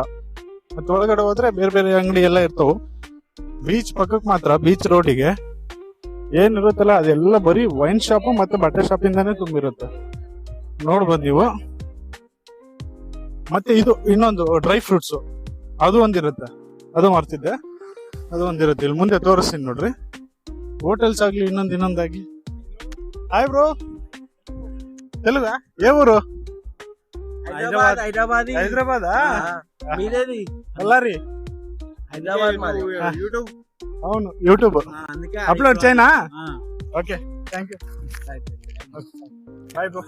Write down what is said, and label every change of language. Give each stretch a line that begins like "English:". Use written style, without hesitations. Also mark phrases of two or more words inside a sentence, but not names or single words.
Kannada: ಮತ್ತೆ ಒಳಗಡೆ ಹೋದ್ರೆ ಬೇರೆ ಬೇರೆ ಅಂಗಡಿ ಎಲ್ಲ ಇರ್ತಾವ. ಬೀಚ್ ಪಕ್ಕಕ್ಕೆ ಮಾತ್ರ, ಬೀಚ್ ರೋಡಿಗೆ ಏನಿರುತ್ತಲ್ಲ ಅದೆಲ್ಲ ಬರೀ
English: wine shop
Kannada: ಮತ್ತೆ ಬಟ್ಟೆ ಶಾಪ್ ಇಂದಾನೆ ತುಂಬಿರುತ್ತೆ. ನೋಡ್ಬೋದು ನೀವು. ಮತ್ತೆ ಇದು ಇನ್ನೊಂದು
English: dry fruits
Kannada: ಅದು ಒಂದಿರುತ್ತೆ, ಅದು ಮರ್ತಿದ್ದೆ, ಅದು ಒಂದಿರುತ್ತೆ. ಇಲ್ಲಿ ಮುಂದೆ ತೋರಿಸ್ತೀನಿ ನೋಡ್ರಿ. ಹೋಟೆಲ್ಸ್ ಆಗ್ಲಿ ಇನ್ನೊಂದಾಗಿ.
English: hi bro.
Telugu: తెలుగా ఏ ఊరు? హైదరాబాద్ మీరేది? బళ్ళారి. హైదరాబాద్ మాది. యూట్యూబ్. అవును యూట్యూబ్. అప్లోడ్ చేయనా?
English: okay thank you. bye bro.